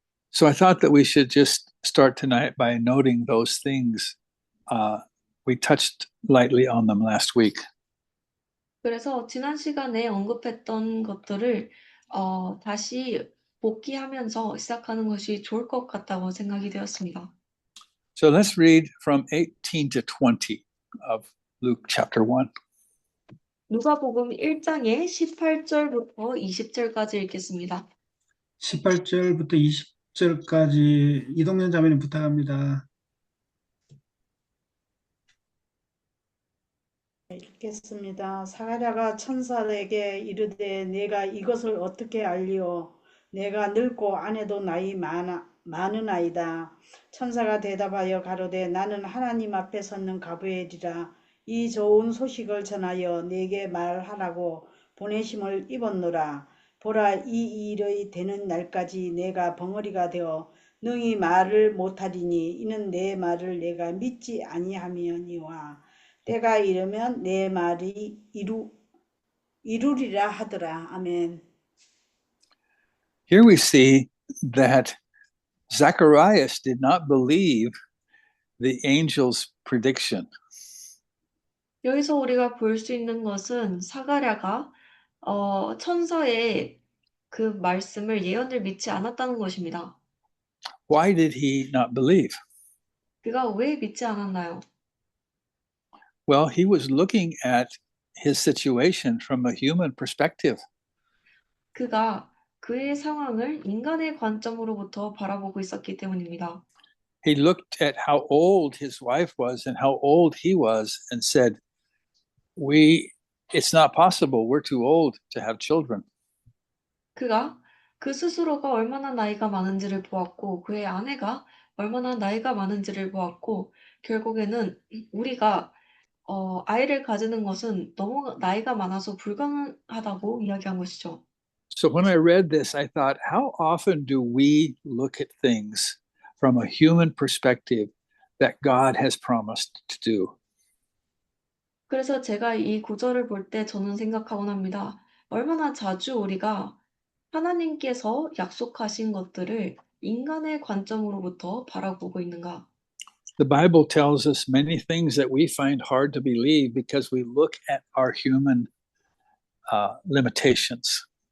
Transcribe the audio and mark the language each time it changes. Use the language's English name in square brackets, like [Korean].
[English] So I thought that we should just start tonight by noting those things. We touched lightly on them last week. [Korean] 그래서 지난 시간에 언급했던 것들을 다시 복기하면서 시작하는 것이 좋을 것 같다고 생각이 되었습니다. [English] So let's read from 18 to 20 of Luke chapter 1. [Korean] 누가복음 1장의 18절부터 20절까지 읽겠습니다. 18절부터 20절까지 이동현 자매님 부탁합니다. 읽겠습니다. 사가랴가 천사에게 이르되 내가 이것을 어떻게 알리오? 내가 늙고 아내도 나이 많으나이다. 천사가 대답하여 가로되 나는 하나님 앞에 섰는 가브리엘이라. 이 좋은 소식을 전하여 내게 말하라고 보내심을 입었노라. 보라, 이 일의 되는 날까지 내가 벙어리가 되어 능히 말을 못하리니 이는 내 말을 내가 믿지 아니함이니와 때가 이르면 내 말이 이루리라 하더라. 아멘. [English] Here we see that Zacharias did not believe the angel's prediction. [Korean] 여기서 우리가 볼 수 있는 것은 사가랴가 천사의 그 말씀을 예언을 믿지 않았다는 것입니다. [English] Why did he not believe? [Korean] 그가 왜 믿지 않았나요? [English] Well, he was looking at his situation from a human perspective. [Korean] 그가 그의 상황을 인간의 관점으로부터 바라보고 있었기 때문입니다. [English] He looked at how old his wife was and how old he was and said, it's not possible. We're too old to have children. [Korean] 그가 그 스스로가 얼마나 나이가 많은지를 보았고 그의 아내가 얼마나 나이가 많은지를 보았고 결국에는 우리가 아이를 가지는 것은 너무 나이가 많아서 불가능하다고 이야기한 것이죠. [English] So when I read this, I thought, how often do we look at things from a human perspective that God has promised to do? [Korean] 그래서 제가 이 구절을 볼 때 저는 생각하곤 합니다. 얼마나 자주 우리가 하나님께서 약속하신 것들을 인간의 관점으로부터 바라보고 있는가? [English] The Bible tells us many things that we find hard to believe because we look at our human limitations.